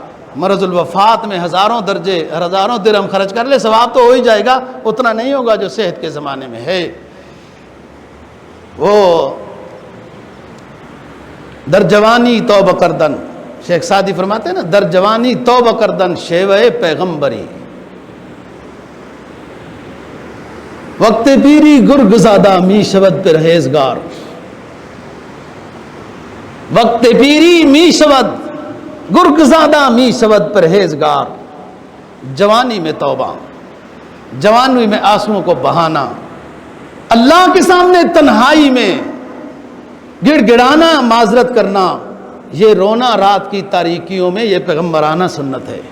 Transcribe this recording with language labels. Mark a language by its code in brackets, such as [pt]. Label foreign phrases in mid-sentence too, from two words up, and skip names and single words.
[ur] مرض الوفات میں ہزاروں درہم خرچ کر لے، ثواب تو ہو ہی جائے گا، اتنا نہیں ہوگا جو صحت کے زمانے میں ہے۔ [fa] وہ در جوانی توبہ کردن، [ur] شیخ سعدی فرماتے ہیں نا، [fa] در جوانی توبہ کردن شیوہ پیغمبری، وقت پیری گرگ زادہ می شود پرہیزگار، وقت پیری می شود گرگ زادہ می شود پرہیزگار۔ [ur] جوانی میں توبہ، جوانی میں آنسوؤں کو بہانا، اللہ کے سامنے تنہائی میں گڑ گڑانا، معذرت کرنا، یہ رونا رات کی تاریکیوں میں، یہ پیغمبرانہ سنت ہے۔